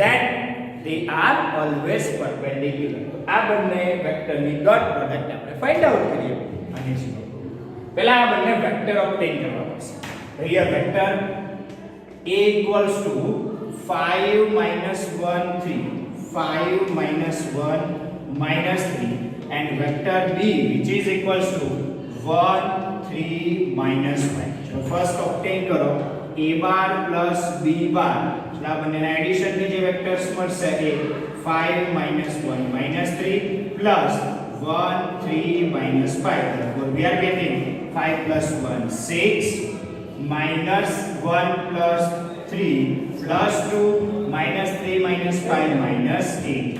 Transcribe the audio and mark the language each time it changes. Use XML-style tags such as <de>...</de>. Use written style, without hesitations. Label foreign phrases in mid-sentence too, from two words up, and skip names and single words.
<en>ધેન they are always perpendicular.</en> <gu>તો આ બંને વેક્ટરની</gu> <en>dot product</en> <gu>આપણે</gu> <en>find out</en> <gu>કરીએ અને જીરો. પહેલા આ બંને વેક્ટર ઓબ્ટેન કરવા પડશે.</gu> <en>તો here વેક્ટર a equals to 5 minus 1 3, 5 minus 1 minus 3, and vector b which is equals to 1 3 minus 5. So first obtain करो a bar plus b bar.</en> <gu>चलो આ બંનેના એડિશન ની જે વેક્ટર્સ મળશે એ</gu> <en>5 minus 1 minus 3 plus 1 3 minus 5. Therefore we are getting 5 plus 1 6 minus 1 plus 3 plus 2 minus 3 minus 5 minus 8.</en>